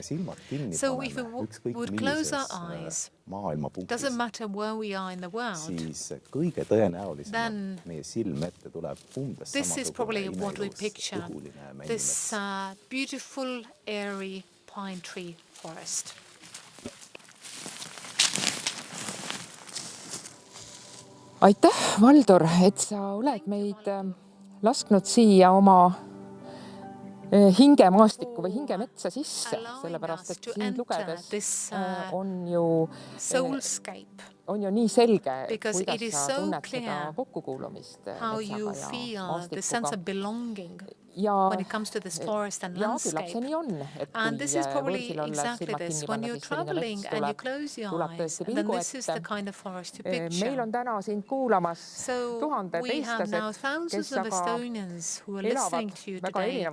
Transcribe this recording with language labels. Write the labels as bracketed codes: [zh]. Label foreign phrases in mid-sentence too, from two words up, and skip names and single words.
[en] So if we would close our eyes, doesn't matter where we are in the world, then this is probably what we picture, this beautiful, airy pine tree forest. [et] Aitäh, Valdur, et sa oled meid lasknud siia oma hingemaastikku või hingemetsa sisse, sellepärast et sind lugedes on ju nii selge, kuidas sa tunned seda kokkukuulumist metsaga ja maastikuga. [en] When it comes to this forest and landscape. And this is probably exactly this. When you're traveling and you close your eyes, then this is the kind of forest you picture. So we have now thousands of Estonians who are listening to you today.